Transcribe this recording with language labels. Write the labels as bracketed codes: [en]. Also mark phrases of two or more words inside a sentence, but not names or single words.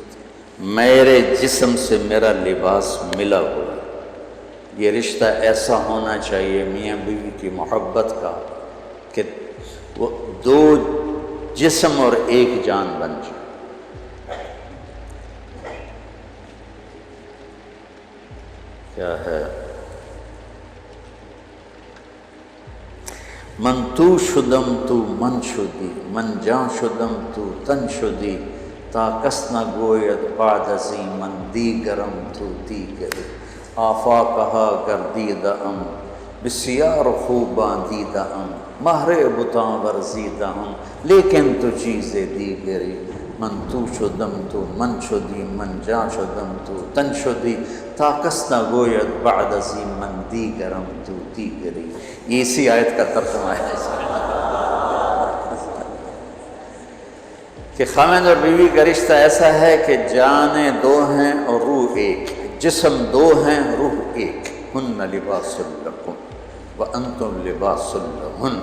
[ur] میرے جسم سے میرا لباس ملا ہوا، یہ رشتہ ایسا ہونا چاہیے میاں بیوی کی محبت کا کہ وہ دو جسم اور ایک جان بن جائے۔ کیا ہے؟ [fa] من تو شدم تو من شدی، من جان شدم تو تن شدی، تا کس نہ گوید بعد ازی من دیگرم تو دیگری، آفاقہا گردیدہ ام بسیار خوباں دیدہ ام، مہر بتاں ورزیدہ ام لیکن تو چیز دیگری، من تو شدم تو من شدی، من جان شدم تو تن شدی، تا کس نہ گوید بعد ازی من دیگرم تو دیگری۔ [ur] یہ اسی آیت کا ترجمہ ہے کہ خامند اور بیوی کا رشتہ ایسا ہے کہ جانیں دو ہیں اور روح ایک، جسم دو ہیں روح ایک، [ar] ہن لباس لکم وانتم لباس لہن۔